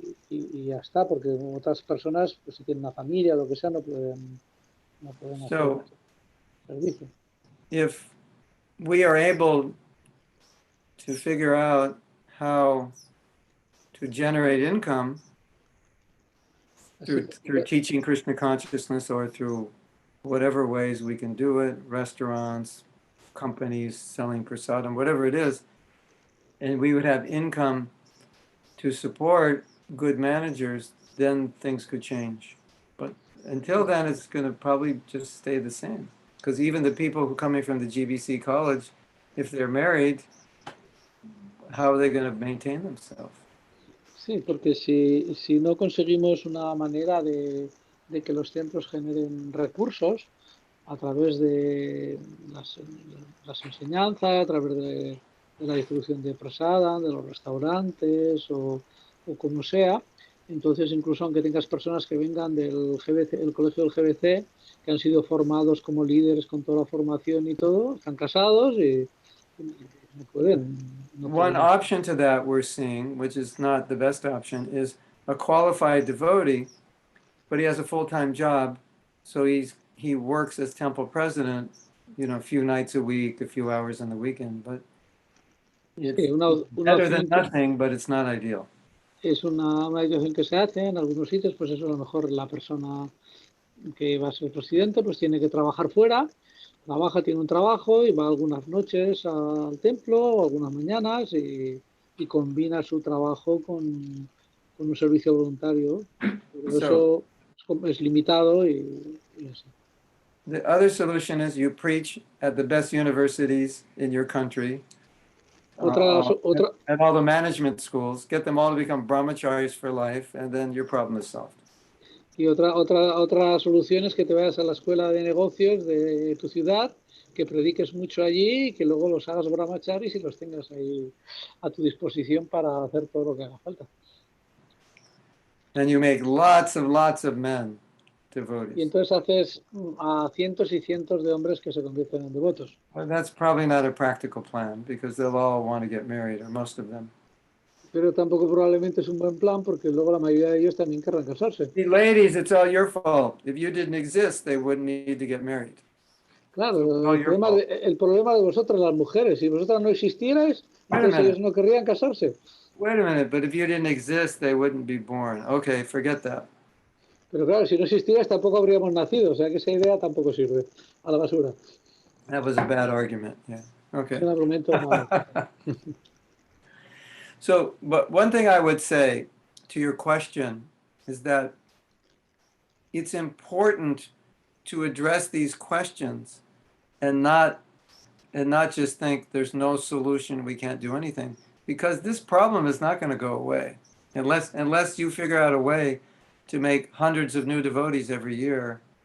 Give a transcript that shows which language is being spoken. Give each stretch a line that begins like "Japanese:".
Spanish: Y ya está, porque otras personas, pues si tienen una familia o lo que sea, no pueden hacer servicio.
English: If we are able to figure out how to generate income through teaching Krishna consciousness or through whatever ways we can do it, restaurants, companies selling prasadam, whatever it is, and we would have income to support good managers, then things could change. But until then, it's going to probably just stay the same. Because even the people who are coming from the GBC college, if they're married, how are they going to maintain themselves?
Spanish: Sí, porque si no conseguimos una manera de que los centros generen recursos a través de las enseñanzas, a través de la distribución de prasada, de los restaurantes o como sea, entonces incluso aunque tengas personas que vengan del GBC, el colegio del GBC, que han sido formados como líderes con toda la formación y todo, están casados y no pueden.
English: One option to that we're seeing, which is not the best option, is a qualified devotee, but he has a full-time job, so he works as temple president, a few nights a week, a few hours on the weekend, but it's better than nothing, but it's not ideal.
Spanish: Es una situación que se hace en algunos sitios, pues eso a lo mejor la persona que va a ser presidente pues tiene que trabajar fuera, trabaja, tiene un trabajo y va algunas noches al templo o algunas mañanas y combina su trabajo con un servicio voluntario. Pero eso es limitado y así.
English: The other solution is you preach at the best universities in your country, at all the management schools, get them all to become brahmacharis for life, and then your problem is solved.
Spanish: Y otra solución es que te vayas a la escuela de negocios de tu ciudad, que prediques mucho allí y que luego los hagas brahmacharis y los tengas ahí a tu disposición para hacer todo lo que haga falta.
English: And you make lots of men devotees.
Spanish: Y entonces haces a cientos y cientos de hombres que se convierten en devotos.
English: Well, that's probably not a practical plan because they'll all want to get married, or most of them.
Spanish: Pero tampoco probablemente es un buen plan porque luego la mayoría de ellos también querrán casarse.
English: See, ladies, it's all your fault. If you didn't exist, they wouldn't need to get married.
Spanish: Claro, el problema de vosotras las mujeres, si vosotras no existierais, entonces ellos no querrían casarse.
English: Wait a minute, but if you didn't exist, they wouldn't be born. Okay, forget that.
Spanish: Pero claro, si no existierais tampoco habríamos nacido, o sea que esa idea tampoco sirve, a la basura.
English: That was a bad argument, yeah. Okay.
Spanish: Es un argumento malo.
English: So, but one thing I would say to your question is that it's important to address these questions and not just think there's no solution, we can't do anything, because this problem is not going to go away unless you figure out a way to make hundreds of new devotees every year.